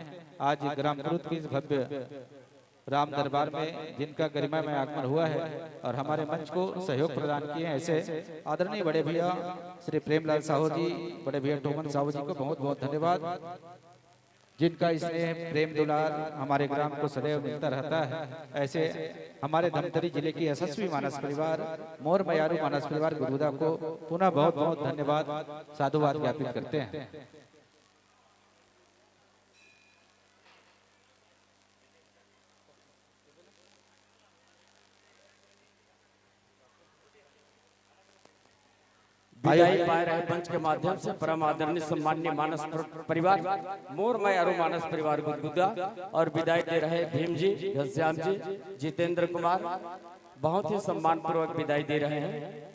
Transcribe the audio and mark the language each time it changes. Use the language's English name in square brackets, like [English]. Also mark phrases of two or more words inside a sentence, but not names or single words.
[Hindi] आज ग्राम कुरुद के इस भव्य राम दरबार में जिनका गरिमा में आगमन हुआ है और हमारे मंच को सहयोग प्रदान किए हैं, ऐसे आदरणीय बड़े भैया श्री प्रेमलाल साहू जी, बड़े भैया टोमन साहू जी को बहुत बहुत धन्यवाद, जिनका स्नेह प्रेम दुलार हमारे ग्राम को सदैव मिलता रहता है। ऐसे हमारे धमतरी जिले की यशस्वी मानस परिवार मोर मयारू मानस परिवार गुरुदा को पुनः बहुत बहुत धन्यवाद साधुवाद ज्ञापित करते हैं। विदाई पा रहे मंच के माध्यम से परम आदरणीय सम्माननीय मानस परिवार मोर मयारू मानस परिवार गुदगुदा, और विदाई दे रहे भीम जी, घनश्याम जी, जितेंद्र कुमार, बहुत ही सम्मान पूर्वक विदाई दे रहे हैं।